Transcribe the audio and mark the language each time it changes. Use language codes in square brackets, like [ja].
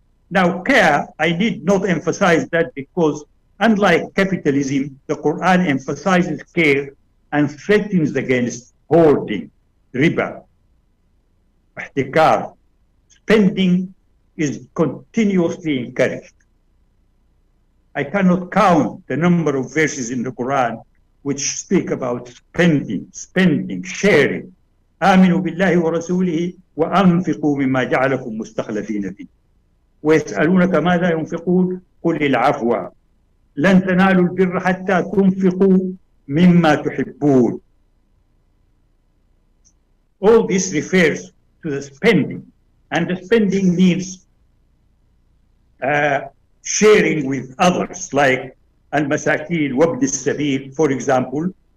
[en] Now, care, I need not emphasize that because unlike capitalism, the Quran emphasizes care and threatens against hoarding, riba, ihtikar. Spending is continuously encouraged. I cannot count the number of verses in the Quran which speak about spending, sharing. [ar] آمنوا بالله ورسوله وأنفقوا مما جعلكم مستخلفين فيه ويسألونك ماذا ينفقون قل العفو لن تنالوا البر حتى تنفقوا مما تحبون. [en] All this refers to the spending, and the spending means sharing with others, like al-masakin, wabd al-sabil, for example.